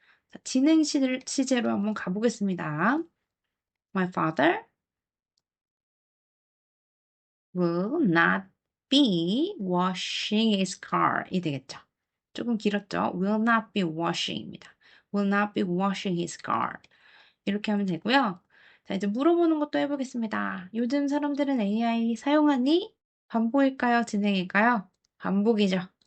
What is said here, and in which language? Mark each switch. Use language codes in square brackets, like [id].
[ko] 자, 진행 시제로 한번 가보겠습니다. [en] My father will not be washing his car. [ko] 이 되겠죠. 조금 길었죠. [en] will not be washing [ko] 입니다. [en] will not be washing his car. [ko] 이렇게 하면 되고요. 자, 이제 물어보는 것도 해보겠습니다. 요즘 사람들은 AI 사용하니? 반복일까요? 진행일까요? 반복이죠.